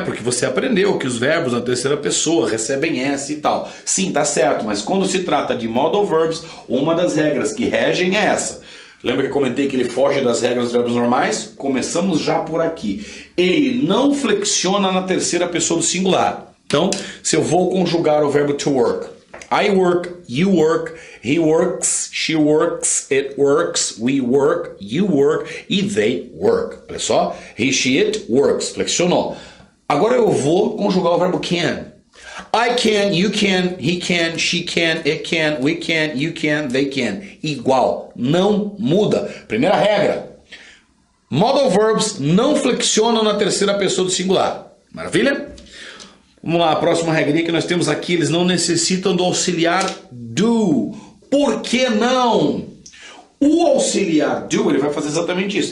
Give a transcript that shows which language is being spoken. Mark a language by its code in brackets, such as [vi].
[pt] Porque você aprendeu que os verbos na terceira pessoa recebem S e tal. Sim, tá certo, mas quando se trata de Modal Verbs, uma das regras que regem é essa. Lembra que eu comentei que ele foge das regras dos verbos normais? Começamos já por aqui. Ele não flexiona na terceira pessoa do singular. Então, se eu vou conjugar o verbo to work, [en] I work, you work, [pt] he works, she works, it works, we work, you work e [en] they work. [pt] Olha só, [en] he, she, it works, [pt] flexionou. Agora eu vou conjugar o verbo can. [en] I can, you can, he can, she can, it can, we can, you can, they can. [pt] Igual, não muda. Primeira regra. Modal verbs não flexionam na terceira pessoa do singular. Maravilha? Vamos lá, a próxima regrinha que nós temos aqui, eles não necessitam do auxiliar do. Por que não? O auxiliar do, ele vai fazer exatamente isso.